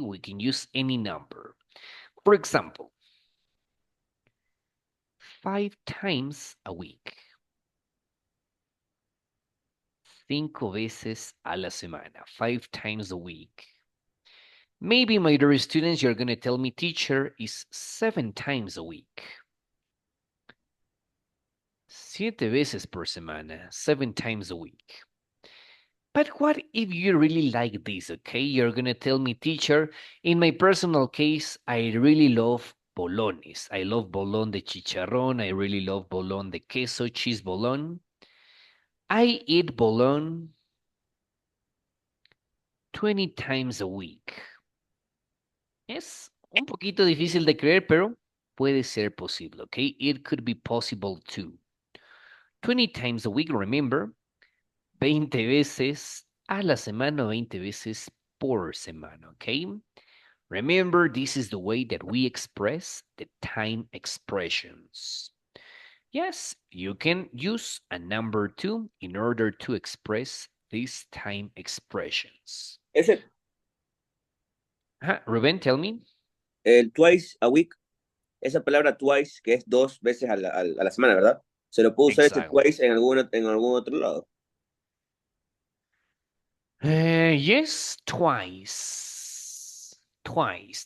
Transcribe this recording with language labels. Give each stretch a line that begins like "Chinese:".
English: We can use any number. For example, 5 times a week.
Spanish: 5 veces a la semana,
English: 5 times a week. Maybe, my dear students, you're going to tell me, teacher, is 7 times a week.
Spanish: 7 veces por semana,
English: 7 times a week. But what if you really like this, okay? You're going to tell me, teacher, in my personal case, I really love bolones. I love bolón de chicharrón. I really love bolón de queso, cheese bolón. I eat bolón 20 times a week.
Spanish: Es un poquito difícil de creer, pero puede ser posible, okay?
English: It could be possible too. 20 times a week, remember,
Spanish: 20 veces a la semana o 20 veces por semana, okay?
English: Remember, this is the way that we express the time expressions. Yes, you can use a number 2 in order to express these time expressions.
Spanish: Ese,
English: Rubén, tell me.
Spanish: el
English: twice a week,
Spanish: esa palabra twice, que es 2 veces a la semana, ¿verdad? ¿Se lo puedo usar este
English: Exactly.
Spanish: twice en algún otro lado?
English: Yes, twice. Twice.